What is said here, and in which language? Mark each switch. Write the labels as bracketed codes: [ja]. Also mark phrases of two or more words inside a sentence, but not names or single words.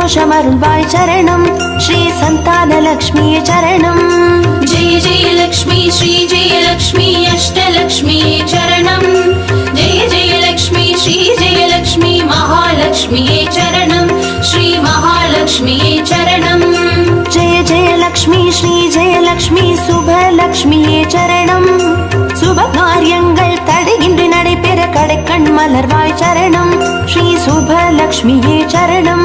[ta] அருள்வாய் சரணம் ஸ்ரீ சந்தானலக்ஷ்மியே சரணம் [sa] जय जय लक्ष्मी श्री जय लक्ष्मी [ta] அஷ்டலக்ஷ்மியே சரணம் [sa] जय जय लक्ष्मी श्री जय लक्ष्मी [ta] மஹாலக்ஷ்மியே சரணம் ஸ்ரீ மஹாலக்ஷ்மியே சரணம் [sa] जय जय लक्ष्मी श्री जय लक्ष्मी [ta] சுபலக்ஷ்மியே சரணம் சுப காரியங்கள் தடையின்றி நடைபெற கடைக்கண் மலர்வாய் சரணம் ஸ்ரீ சுபலக்ஷ்மியே சரணம்